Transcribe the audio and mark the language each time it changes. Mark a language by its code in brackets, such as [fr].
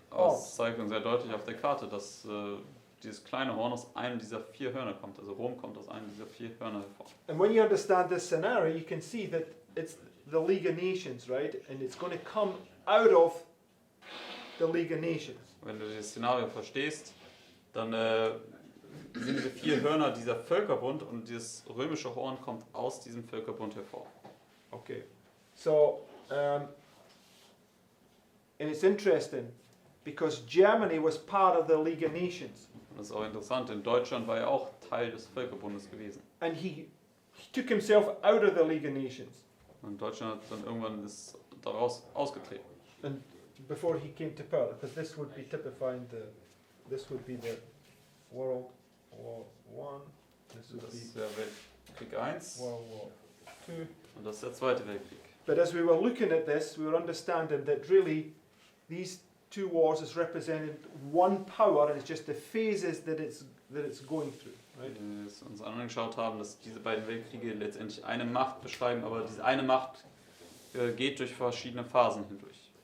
[de] Aber [en] horns. [de] es zeigt uns sehr deutlich auf der Karte, dass dieses kleine Horn aus einem dieser 4 Hörner kommt. Also Rom kommt aus einem dieser 4 Hörner hervor. [en] And when you understand this scenario, you can see that it's the League of Nations, right? And it's going to come out of the League of Nations. [de] Wenn du das Szenario verstehst, dann sind diese 4 Hörner dieser Völkerbund und dieses römische Horn kommt aus diesem Völkerbund hervor. [en] Okay. So, and it's interesting because Germany was part of the League of Nations. [de] Und das ist auch interessant, denn Deutschland war ja auch Teil des Völkerbundes gewesen. [en] And he took himself out of the League of Nations [de] Und Deutschland hat dann irgendwann daraus ausgetreten. [en] and before he came to power, because this would be typifying this would be the World War One, this would [de] Das [en] be [de] ist der Weltkrieg 1 [en] World War Two. [de] und das ist der Zweite Weltkrieg. [en] But as we were looking at this, we were understanding that really these two wars is representing one power, and it's just the phases that it's going through. Right? [de] Wir es uns angeschaut haben, dass diese beiden Weltkriege letztendlich eine Macht beschreiben, aber diese eine Macht geht durch verschiedene Phasen hindurch.